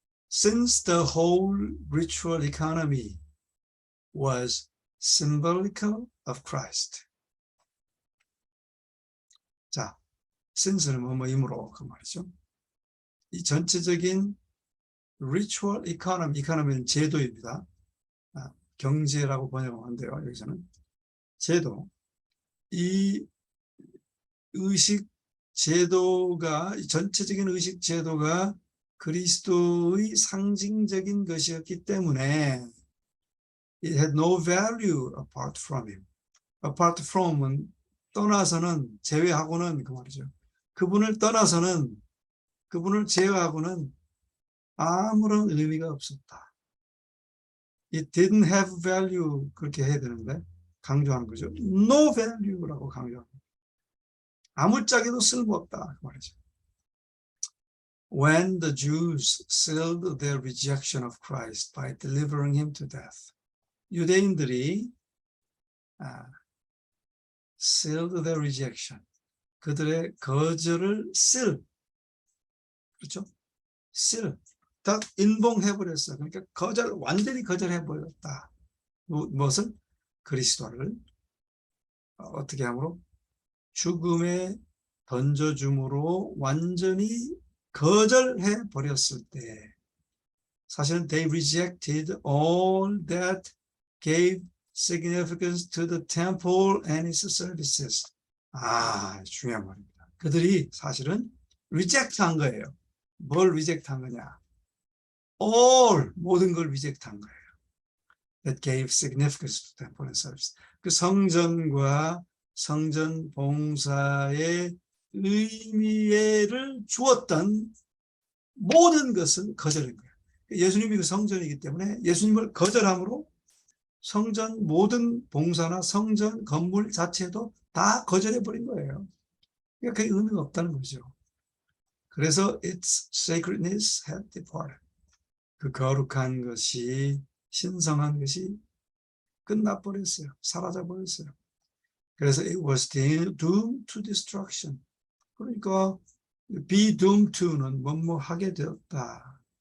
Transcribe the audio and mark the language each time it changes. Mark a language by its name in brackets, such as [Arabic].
[English] Since the whole ritual economy was symbolical of Christ. [Korean] 자, since는 뭐뭐이므로 그 말이죠. 이 전체적인 ritual economy는 제도입니다. 경제라고 번역하는데요. 여기서는 제도. 이 의식 제도가, 전체적인 의식 제도가 그리스도의 상징적인 것이었기 때문에 [English] It had no value apart from him. [Korean] Apart from은 떠나서는, 제외하고는 그 말이죠. 그분을 떠나서는, 그분을 제외하고는 아무런 의미가 없었다. [English] It didn't have value, [Korean] 그렇게 해야 되는데 강조하는 거죠. No value라고 강조하는 거죠. 아무짝에도 쓸모없다 그 말이죠. [English] When the Jews sealed their rejection of Christ by delivering him to death, [Korean] 유대인들이 [English] sealed their rejection, [Korean] 그들의 거절을 [English] seal, 그렇죠? [Korean] seal, 딱 인봉해버렸어. 그러니까 완전히 거절해버렸다. 무엇을? 그리스도를 어떻게 함으로? 죽음에 던져줌으로 완전히 거절해 버렸을 때, 사실은 [English] they rejected all that gave significance to the temple and its services. [Korean] 중요한 말입니다. 그들이 사실은 reject 한 거예요. 뭘 reject 한 거냐? all, 모든 걸 reject 한 거예요. [English] That gave significance to the temple and services. [Korean] 그 성전과 성전 봉사의 의미를 주었던 모든 것은 거절인 거예요. 예수님이 그 성전이기 때문에 예수님을 거절함으로 성전 모든 봉사나 성전 건물 자체도 다 거절해버린 거예요. 그러니까 그게 의미가 없다는 거죠. [English] 그래서 its sacredness had departed. [Korean] 그 거룩한 것이, 신성한 것이 끝나버렸어요. 사라져버렸어요. [English] 그래서 it was doomed to destruction. [Korean] 그러니까 [English] be doomed to [Korean] 는 뭐뭐 하게 되었다.